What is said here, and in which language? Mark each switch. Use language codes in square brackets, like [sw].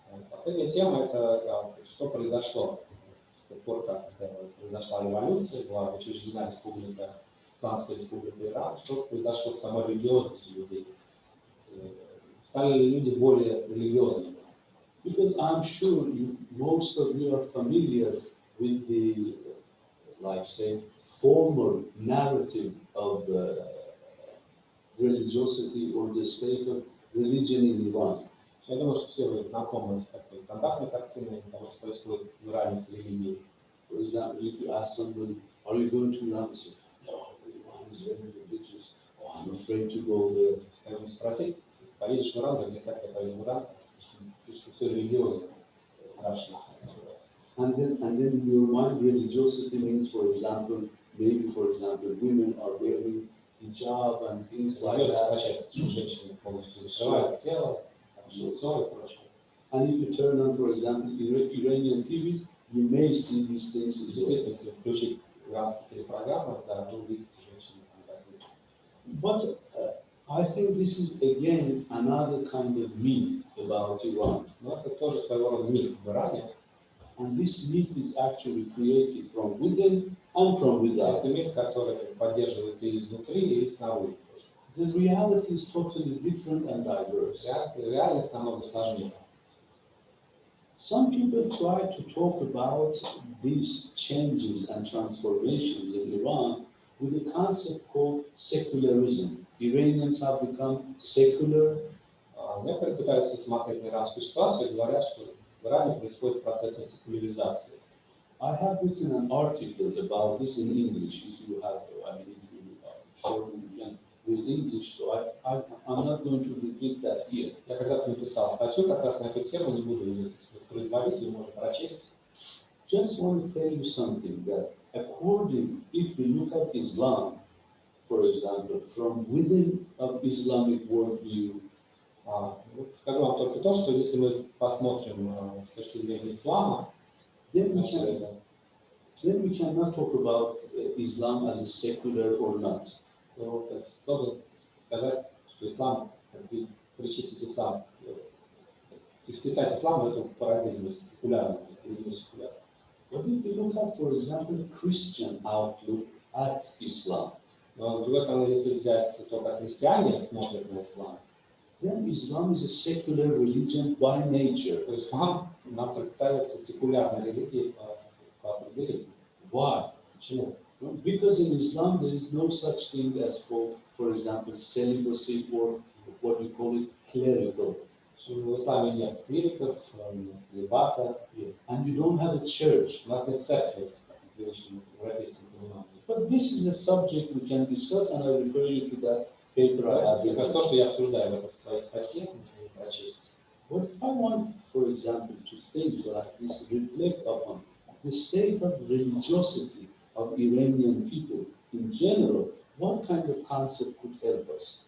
[ru] Последняя тема – это что произошло с тех пор, как произошла революция, была учреждена республика, Исламская республика Иран, что произошло с самой религиозностью людей. Стали ли люди более религиозными? [en] Because I'm sure most of you are familiar with the, like say, former narrative of religiosity or the state of religion in Iran. [ru] Я думаю, что все вы знакомы с такой стандартной картиной того, что происходит в Иране с религией. [en] For example, if you ask somebody, are you going to Iran? They say, no, Iran is very religious. Oh, I'm afraid to go there. [ru] Скажем, спросить, поедешь в Иран, говорит, нет, как я поеду в Иран, слишком все религиозно, страшно. [en] And then in your mind, religiosity means, for example, maybe, for example, women are wearing hijab and things like [ru] Религиозно [en] that. [ru] означает, что женщины полностью закрывают тело, лицо и прочее. [en] And if you turn on, for example, Iranian TVs, you may see these things. [ru] Действительно, если включить иранские телепрограммы, да, вы увидите женщины там такие. [en] But I think this is again another kind of myth about Iran. [ru] Но это тоже своего рода миф в Иране. [en] And this myth is actually created from within and from without. [ru] Это миф, который поддерживается и изнутри, и снаружи. [en] The reality is totally different and diverse. [ru] Реальность намного сложнее. [en] Some people try to talk about these changes and transformations in Iran with a concept called secularism. Iranians have become secular. [ru] Некоторые пытаются смотреть на иранскую ситуацию и говорят, что в Иране происходит процесс секуляризации. [en] I have written an article about this in English. If you have, I mean, if you sure you can read English, so I'm not going to repeat that here. [ru] Я когда-то написал статью как раз на эту тему, не буду ее воспроизводить, ее можно прочесть. [en] Just want to tell you something that according, if we look at Islam, for example, from within of Islamic worldview, [ru] Скажу вам только то, что если мы посмотрим с точки зрения ислама, [en] then we cannot talk about Islam as a secular or not. [ru] то должен сказать, что ислам, причислить ислам, и вписать ислам в эту парадигму секулярную, или не секулярную. [en] But if we look at, for example, Christian outlook at Islam, [ru] Но, с другой стороны, если взять то, как христиане смотрят на ислам, [en] then Islam is a secular religion by nature. [ru] то ислам нам представится секулярной религией по определению. [en] Why? [ru] Почему? [en] Because in Islam there is no such thing as, for example, celibacy or what we call it, clerical. [ru] В исламе нет клириков, нет целибата, [en] And you don't have a church. [ru] у нас нет церкви, в привычном европейском понимании. [en] But this is a subject we can discuss, and I refer you to that paper I have [ru] Это [en] written. [ru] то, что я обсуждаю в своей статье, можно прочесть. [en] But if I want, for example, to think like this, reflect upon the state of religiosity of Iranian people in general, what kind of concept could help us?